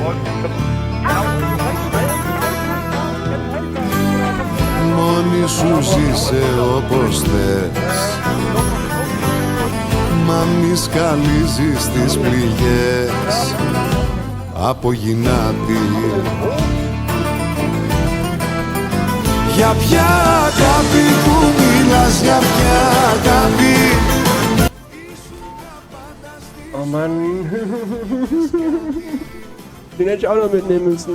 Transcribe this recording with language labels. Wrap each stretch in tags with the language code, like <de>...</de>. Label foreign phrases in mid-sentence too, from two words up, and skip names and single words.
<el>Μόνη σου ζήσε όπως θες, μα μη σκαλίζεις τις πληγές από γυνάτη. Για ποια αγάπη που μιλάς, για ποια αγάπη?</el> <de>Oh Mann. Den hätte ich auch noch mitnehmen müssen.</de>